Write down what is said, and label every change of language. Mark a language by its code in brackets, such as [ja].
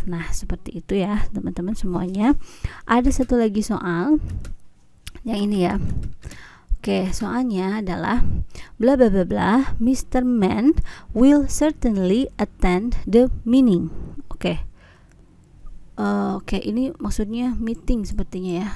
[id] Nah, seperti itu ya, teman-teman semuanya. Ada satu lagi soal. Yang ini ya. Oke, soalnya adalah bla bla bla bla, Mr. [en] Man will certainly attend the meeting. Oke. [id] Oke, ini maksudnya meeting sepertinya ya.